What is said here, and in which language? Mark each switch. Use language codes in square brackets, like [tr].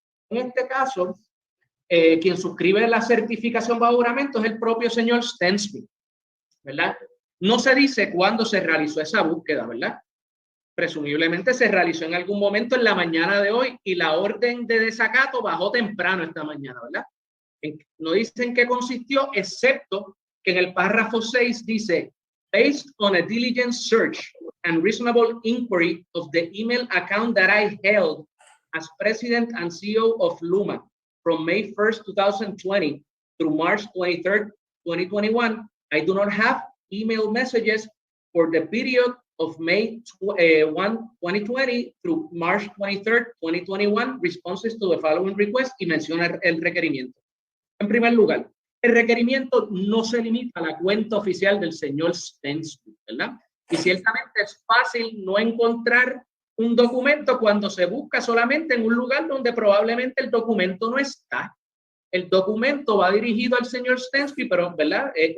[es] En este caso, quien suscribe la certificación bajo juramento es el propio señor Stensby, ¿verdad? No se dice cuándo se realizó esa búsqueda, ¿verdad? Presumiblemente se realizó en algún momento en la mañana de hoy y la orden de desacato bajó temprano esta mañana, ¿verdad? No dicen qué consistió, excepto que en el párrafo 6 dice, [en] based on a diligent search and reasonable inquiry of the email account that I held as president and CEO of Luma from May 1st, 2020 through March 23rd, 2021, I do not have email messages for the period of May 1, 2020 through March 23rd, 2021, responses to the following request, [es] y menciona el requerimiento. En primer lugar, el requerimiento no se limita a la cuenta oficial del señor Stensby, ¿verdad? Y ciertamente es fácil no encontrar un documento cuando se busca solamente en un lugar donde probablemente el documento no está. El documento va dirigido al señor Stensby, pero, ¿verdad?